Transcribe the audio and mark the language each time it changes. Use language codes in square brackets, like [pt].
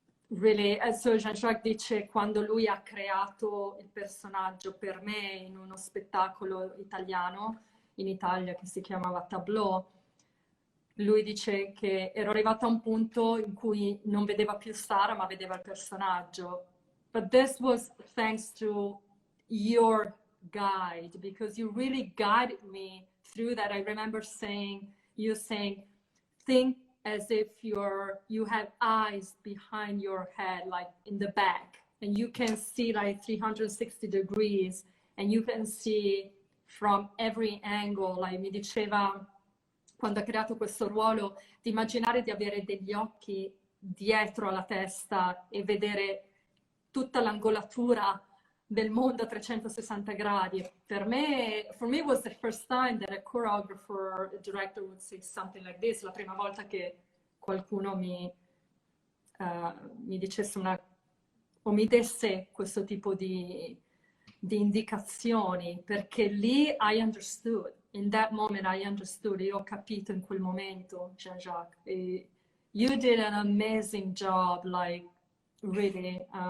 [it] Really, so Jean-Jacques dice, quando lui ha creato il personaggio per me in uno spettacolo italiano, in Italia, che si chiamava Tableau, lui dice che ero arrivata a un punto in cui non vedeva più Sara, ma vedeva il personaggio. [en] But this was thanks to your guide, because you really guided me through that. I remember you saying, think as if you have eyes behind your head, like in the back, and you can see like 360 degrees, and you can see from every angle. [it] Like mi diceva, quando ha creato questo ruolo, di immaginare di avere degli occhi dietro alla testa e vedere tutta l'angolatura del mondo a 360 gradi. [en] For me it was the first time that a choreographer, a director would say something like this. [it] La prima volta che qualcuno mi dicesse o mi desse questo tipo di indicazioni, perché lì [en] I understood. In that moment I understood. [it] Io ho capito in quel momento, Jean-Jacques. [en] You did an amazing job, like really.